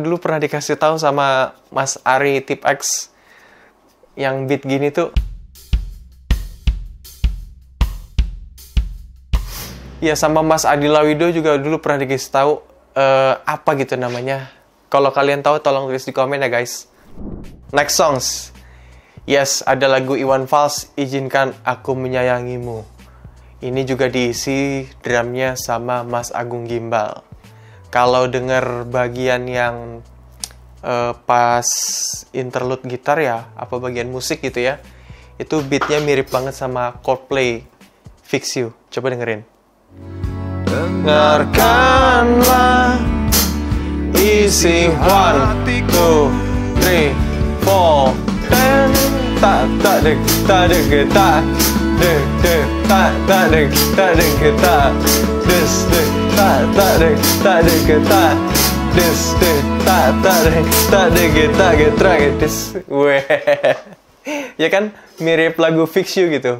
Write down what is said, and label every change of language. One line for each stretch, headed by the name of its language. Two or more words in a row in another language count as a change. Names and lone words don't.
Indonesian: Dulu pernah dikasih tahu sama Mas Ari Tip X. Yang beat gini tuh. Ya, sama Mas Adi Lawido juga dulu pernah dikasih tahu apa gitu namanya. Kalau kalian tahu, tolong tulis di komen ya guys.
English: Next songs.
Indonesian: Yes, ada lagu Iwan Fals, Izinkan Aku Menyayangimu. Ini juga diisi drumnya sama Mas Agung Gimbal. Kalau denger bagian yang pas interlude gitar ya, apa bagian musik gitu ya, itu beatnya mirip banget sama Coldplay, Fix You. Coba dengerin. Dengarkanlah isi 1, 2, 3, 4. tak tak dek tak dek tak dek dek tak tak dek tak dek tak des dek tak tak dek tak dek tak des dek tak tak dek tak dek tak getra des. Weh. Ya kan mirip lagu Fix You gitu.